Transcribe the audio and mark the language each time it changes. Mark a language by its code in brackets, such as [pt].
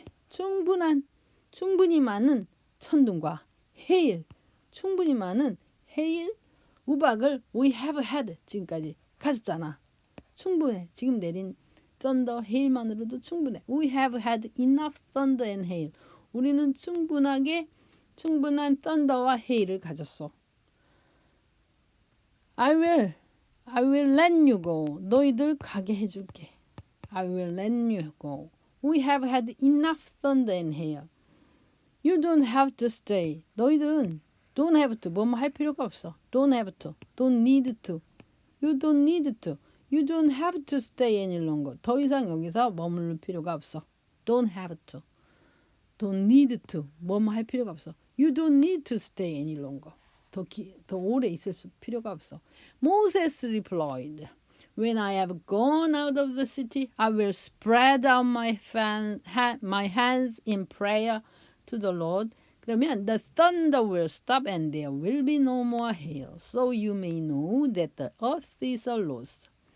[ko] 정말 충분히 많은 천둥과 hail, 충분히 많은 hail, 우박을 [en] we have had [ko] 지금까지 가졌잖아. 충분해. 지금 내린 thunder, hail만으로도 충분해. [en] We have had enough thunder and hail. [ko] 우리는 충분한 thunder와 hail을 가졌어. [en] I will let you go. [ko] 너희들 가게 해줄게. [en] I will let you go. We have had enough thunder and hail. You don't have to stay. [ko] 너희들은 [en] don't have to. [ko] 뭐뭐 할 필요가 없어. [en] Don't have to. Don't need to. You don't need to. You don't have to stay any longer. [ko] 더 이상 여기서 머무를 필요가 없어. [en] Don't have to. Don't need to. [ko] 뭐뭐 할 필요가 없어. [en] You don't need to stay any longer. [ko] 더 오래 있을 필요가 없어. [en] Moses replied, When I have gone out of the city, I will spread out my hands in prayer to the Lord. 그러면 the thunder will stop and there will be no more hail. So you may know that the earth is a loss.